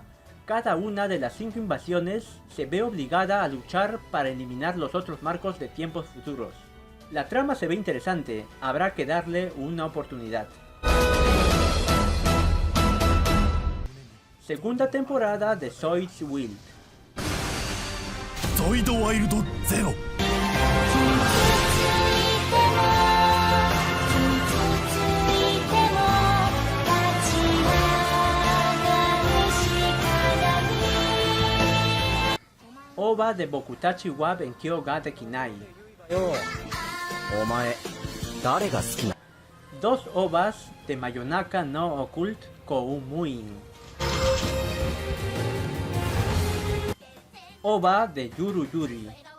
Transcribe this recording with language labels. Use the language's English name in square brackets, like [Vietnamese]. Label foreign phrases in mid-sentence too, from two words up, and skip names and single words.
[Spanish] Cada una de las 5 invasiones se ve obligada a luchar para eliminar los otros marcos de tiempos futuros. La trama se ve interesante, habrá que darle una oportunidad. Segunda temporada de Zoid's Wild. Zoid Wild Zero. OVA de Bokutachi wa Benkyou ga Dekinai. [Japanese] お前誰が好きな [Spanish] Dos OVAs de Mayonaka no Occult Koumuin. OVA de Yuru Yuri.